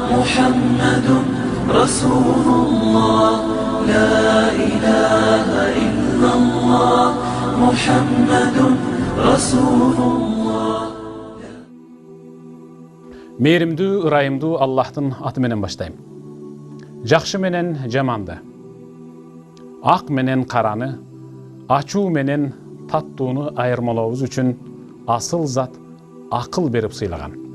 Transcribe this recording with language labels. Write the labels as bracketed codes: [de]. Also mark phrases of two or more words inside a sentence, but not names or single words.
[ar] محمد رسول الله لا إله إلا الله محمد رسول الله. [ky] Мейримдүү, ырайымдуу Аллахтын аты менен баштайм. Жакшы менен жаманды, ак менен караны, ачуу менен таттууну айырмалообуз үчүн асыл зат акыл берип сыйлаган.